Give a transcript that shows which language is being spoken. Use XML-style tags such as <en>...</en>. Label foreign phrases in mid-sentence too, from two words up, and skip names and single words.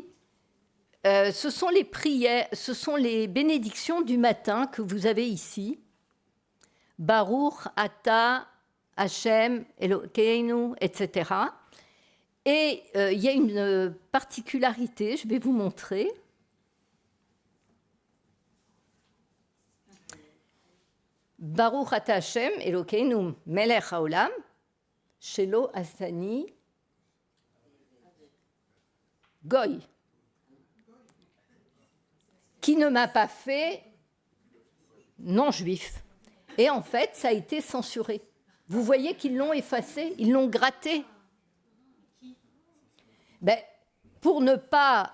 <fr>Ce sont les prières, ce sont les bénédictions du matin que vous avez ici.</fr> <he>ברוך אתה השם אלוקינו,</he> <fr>etc. Et il y a une particularité, je vais vous montrer.</fr> <he>ברוך אתה השם אלוקינו מלך העולם שלא עשני גוי,</he> <fr>qui ne m'a pas fait non-juif. Et en fait, ça a été censuré. Vous voyez qu'ils l'ont effacé, ils l'ont gratté. Ben, pour ne pas...</fr>